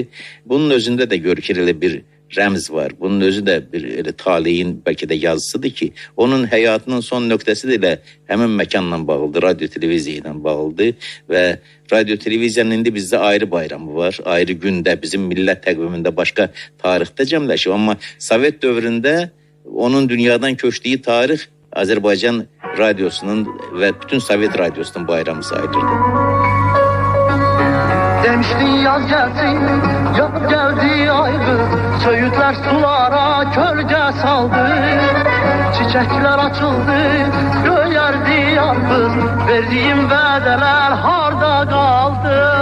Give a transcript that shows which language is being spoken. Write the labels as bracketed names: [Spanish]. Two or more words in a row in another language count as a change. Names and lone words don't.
[Azerbaijani] Bunun özündə də görükür elə bir rəmz var. Bunun özü də bir elə taleyin bəlkə də yazısıdır ki, onun həyatının son nöqtəsi də elə həmin məkanla bağlıdır, radio televiziya ilə bağlıdır və radio televiziyanın indi bizdə ayrı bayramı var, ayrı gündə, bizim millət təqvimində başqa tarixdə cəmləşib. Amma Sovet dövründə onun dünyadan köçdüyü tarix Azərbaycan radyosunun və bütün Sovet radyosunun bayramı sayılırdı. [Turkish] Demiştin yaz gelsin, yaz geldi aygır. Söğütler sulara kölge saldı. Çiçekler açıldı, göyerdi yalnız. Verdiğim vadeler harda kaldı.